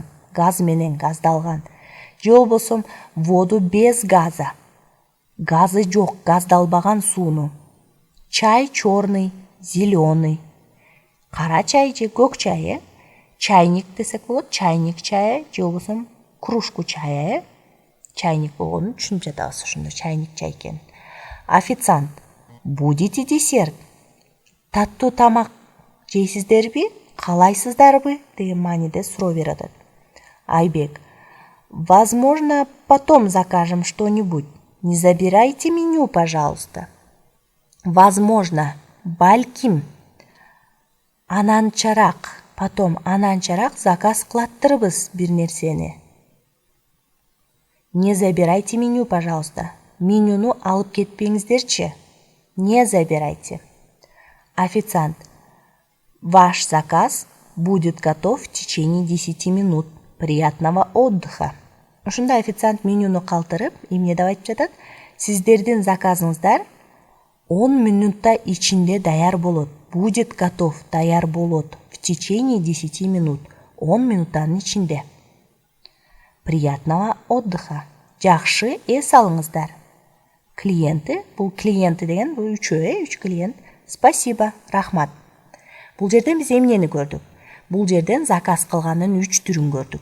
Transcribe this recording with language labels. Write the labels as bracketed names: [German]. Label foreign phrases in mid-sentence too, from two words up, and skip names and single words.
[Kyrgyz] Газ менен газдалган. Же болбосо [Russian] воду без газа. [Kyrgyz] Газы жок, газдалбаган сууну. [Russian] Чай черный, зеленый. [Kyrgyz] Кара чай же көк чай, Чайник десек болот, [Russian] чайник чая, [Kyrgyz] же болбосо [Russian] кружку чая, [Kyrgyz] Чайник болгонун түшүнүп жатабыз ошондо, чайник чай экен. Официант: [Russian] будете десерт? [Kyrgyz] Таттуу тамак жейсиздерби, каалайсыздарбы? Деген мааниде суроо берип атат. Айбек: [Russian] возможно, потом закажем что-нибудь. Не забирайте меню, пожалуйста. Возможно, [Kyrgyz] балким. Ананчараак, потом ананчараак заказ кылаттырбыз бир нерсени. [Russian] Не забирайте меню, пожалуйста. [Kyrgyz] Менюну алып кетпеңиздерчи. [Russian] Не забирайте. Официант: ваш заказ будет готов в течение 10 минут. Приятного отдыха. [Kyrgyz] Ошондо официант менюну калтырып, эмне деп айтып жатат? Сиздердин заказыңыздар 10 минутта ичинде даяр болот. [Russian] Будет готов, [Kyrgyz] даяр болот. [Russian] В течение 10 минут. [Kyrgyz] 10 минуттан ичинде. [Russian] Приятного отдыха. [Kyrgyz] Жакшы эс алыңыздар. Клиенты, бул клиенты деген бул үчөө, 3 клиент. Спасибо, рахмат. Бул жерден биз эмнени көрдүк? Бул жерден заказ кылганын 3 түрүн көрдүк.